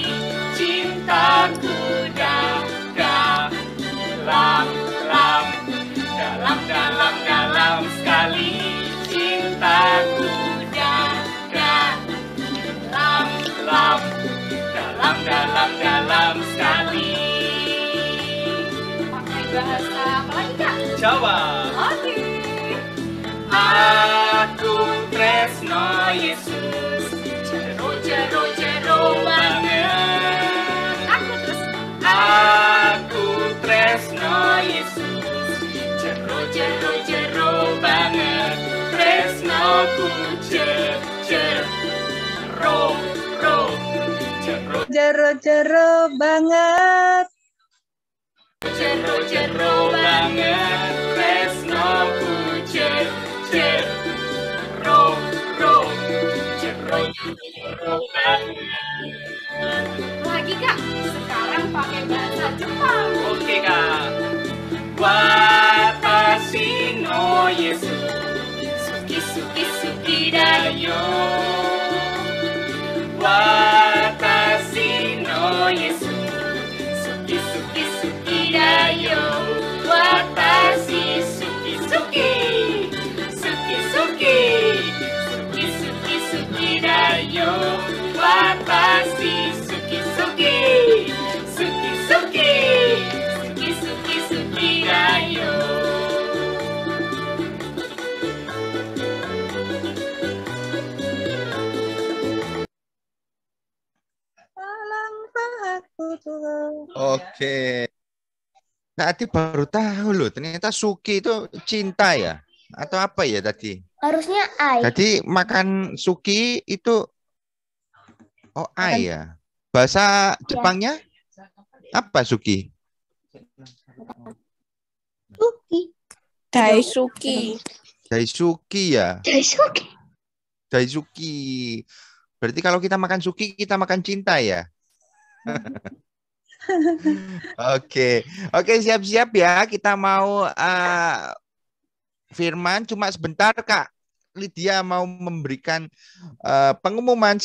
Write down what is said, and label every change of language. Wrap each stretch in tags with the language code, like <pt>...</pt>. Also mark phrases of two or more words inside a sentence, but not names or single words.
<id>Cintaku dalam sekali. Cintaku dalam sekali. Pakai bahasa apa lagi, Kak? Jawa. Oke.</id> <jv>Aku tresno Yesus, jero banget. Aku terus. Aku tresno Yesus, jero banget. Tresnoku Jero banget. Jero banget. Tresnoku jero banget.</jv> <id>Lagi, Kak. Sekarang pakai bahasa Jepang. Oke, Kak.</id> <ja>私のイエス、好きだよ. 私のイエス、好きだよ. 私好きだよ. 私好きだよ.</ja> <id>Oke. Tadi baru tahu loh, ternyata suki itu cinta ya? Atau apa ya tadi? Harusnya ai. Tadi makan suki itu ai ya. Bahasa Jepangnya apa suki? Suki. Daisuki. Daisuki ya. Daisuki. Daisuki. Berarti kalau kita makan suki, kita makan cinta ya? Oke, siap-siap ya. Kita mau firman cuma sebentar, Kak. Lydia mau memberikan pengumuman.</id>